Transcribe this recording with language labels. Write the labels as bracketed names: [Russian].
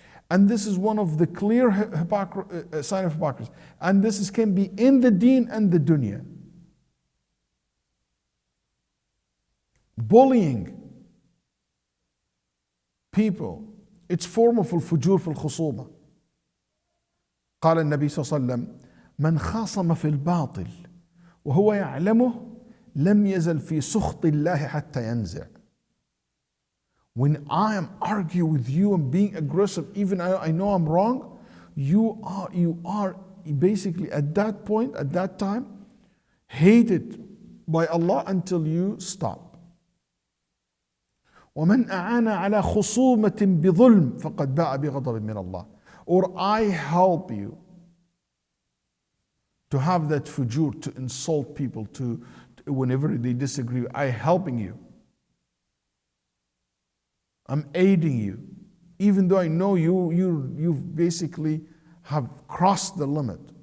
[English] And this is one of the clear sign of hypocrisy. And this can be in the deen and the dunya. Bullying people, it's form of [Arabic] الفجور في الخصومة. قال النبي صلى الله عليه وسلم من خاصم في الباطل وهو يعلمه لم يزل في سخط الله حتى ينزع. [English] When I am arguing with you and being aggressive, even I know I'm wrong, you are basically at that point, at that time, hated by Allah until you stop. [Arabic] ومن أعان على خصومة بظلم فقد باء بغضب من الله. [English] Or I help you to have that fujur, to insult people, to whenever they disagree, I helping you. I'm aiding you, even though I know you basically have crossed the limit.